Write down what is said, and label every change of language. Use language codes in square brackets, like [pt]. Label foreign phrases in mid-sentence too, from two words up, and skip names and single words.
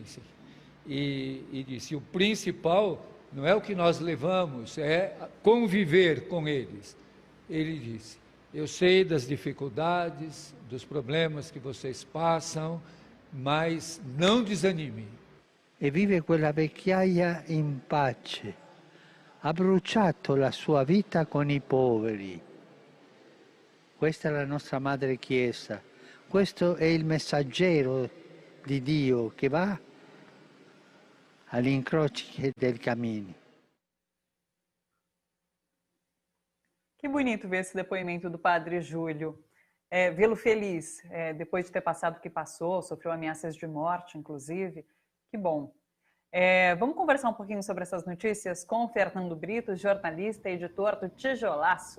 [pt] E disse, o principal não é o que nós levamos, é conviver com eles. Ele disse, eu sei das dificuldades, dos problemas que vocês passam, mas não desanime. [it] E vive quella vecchiaia in pace. Ha bruciato la sua vita con i poveri. Questa è la nostra Madre Chiesa. Questo è il messaggero di Dio che va agli incroci del cammino. [pt] Que bonito ver esse depoimento do Padre Júlio. Vê-lo feliz, depois de ter passado o que passou, sofreu ameaças de morte, inclusive. Que bom. Vamos conversar um pouquinho sobre essas notícias com o Fernando Brito, jornalista e editor do Tijolaço.